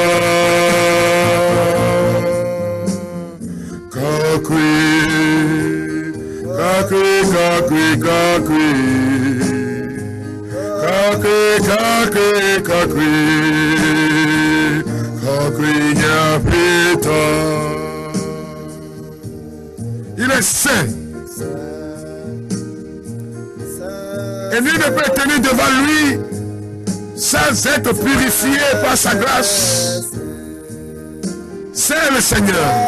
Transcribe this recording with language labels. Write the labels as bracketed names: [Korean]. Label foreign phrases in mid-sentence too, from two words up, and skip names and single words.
[French] Kakwe, kakwe, kakwe, kakwe. Kakwe, kakwe, kakwe. Kakwe, nyapeta. Il est saint. Et nul ne peut tenir devant lui sans être purifié par sa grâce. C'est le Seigneur.